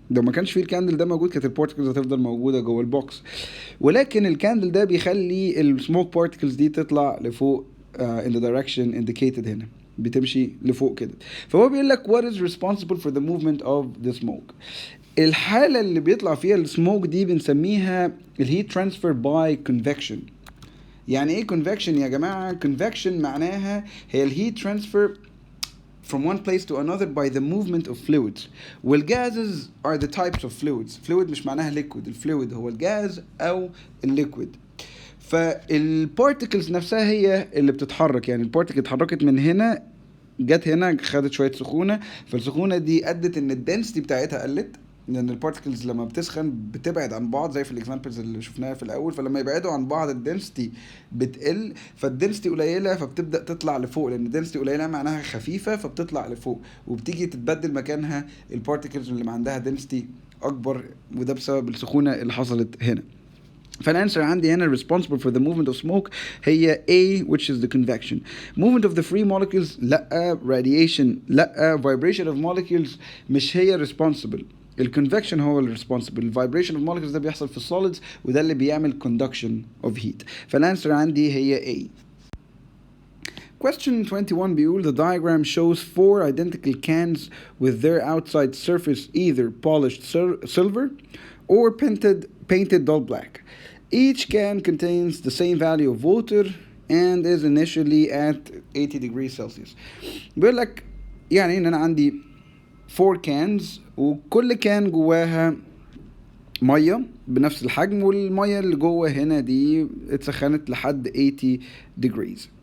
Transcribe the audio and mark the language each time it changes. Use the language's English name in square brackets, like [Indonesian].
[Arabic] لو ما كانش فيه الكاندل ده موجود كانت البارتكلز هتفضل موجوده جوه البوكس، ولكن الكاندل ده بيخلي السموك بارتكلز دي تطلع لفوق [English] in the direction indicated [Arabic] هنا، بتمشي لفوق كده. فهو بيقول لك [English] what is responsible for the movement of the smoke. [Arabic] الحالة اللي بيطلع فيها السموك دي بنسميها الهيت ترانسفير باي convection. يعني ايه convection يا جماعة؟ convection معناها هي الهيت ترانسفير [English] from one place to another by the movement of fluids. والgases are the types of fluids. [Arabic] fluid مش معناها liquid، الفلويد هو الجاز او الليكويد. فالبارتكلز نفسها هي اللي بتتحرك، يعني البارتكل اتحركت من هنا جت هنا خدت شويه سخونه، فالسخونه دي ادت ان الدنسيتي بتاعتها قلت، لان البارتكلز لما بتسخن بتبعد عن بعض زي في الاكزامبلز اللي شفناها في الاول، فلما يبعدوا عن بعض الدنسيتي بتقل، فالدنسيتي قليله فبتبدا تطلع لفوق، لان الدنسيتي قليله معناها خفيفه فبتطلع لفوق، وبتيجي تتبدل مكانها البارتكلز اللي عندها دنسيتي اكبر، وده بسبب السخونه اللي حصلت هنا. فالانسر عندي هنا [English] responsible for the movement of smoke هي A which is the convection. movement of the free molecules لا، radiation لا، vibration of molecules مش هي responsible. [Arabic] الconvection هو ال responsible. [English] vibration of molecules [Arabic] ده بيحصل في السوليدز وده اللي بيعمل [English] conduction of heat. [Arabic] فالانسر عندي هي A. [English] Question 21 [Arabic] بيقول [English] the diagram shows 4 identical cans with their outside surface either polished silver or painted dull black. Each can contains the same value of water and is initially at 80 degrees Celsius. [Arabic] بيقول لك يعني ان انا عندي 4 cans وكل كان جواها ميه بنفس الحجم، والميه اللي جوه هنا دي اتسخنت لحد 80 degrees.